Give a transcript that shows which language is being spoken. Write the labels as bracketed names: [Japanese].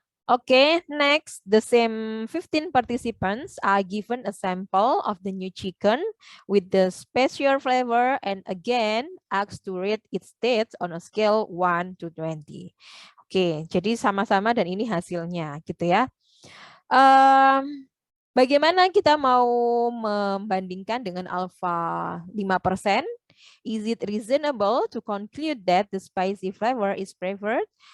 [English] Okay, next, the same 15 participants are given a sample of the new chicken with the special flavor and again asked to rate its taste on a scale 1 to 20. [Indonesian] Oke, jadi sama-sama dan ini hasilnya gitu ya. Bagaimana kita mau membandingkan dengan alpha 5%? [English] Is it reasonable to conclude that the spicy flavor is preferred?